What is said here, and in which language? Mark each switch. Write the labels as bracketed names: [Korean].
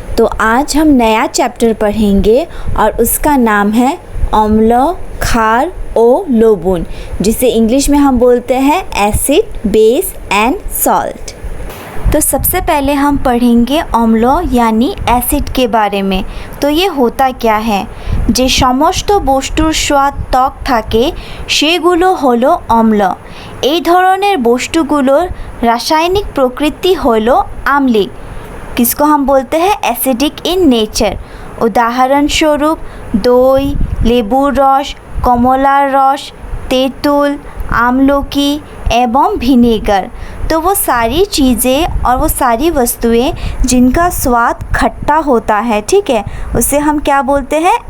[Hindi] तो आज हम नया चैप्टर पढ़ेंगे और उसका नाम है अम्ल, क्षार और लवण, जिसे इंग्लिश में हम बोलते हैं [English] Acid, base and salt. [Hindi] तो सबसे पहले हम पढ़ेंगे अम्ल यानी एसिड के बारे में। तो ये होता क्या है? [Bangla] যে সমস্ত বস্তুর স্বাদ টক থাকে সেগুলো হলো অম্ল। এই ধরনের বস্তুগুলোর রাসায়নিক প্রকৃতি হলো আম্লিক। [Hindi] किसको हम बोलते हैं [English] Acidic in nature. [Hindi] उदाहरणस्वरूप [Bangla] दई, लेबुर रस, कमलार रस, तेंतुल, आमलकी [Hindi] एवं विनेगर। तो वो सारी चीज़ें और वो सारी वस्तुएं जिनका स्वाद खट्टा होता है, ठीक है, उसे हम क्या बोलते हैं?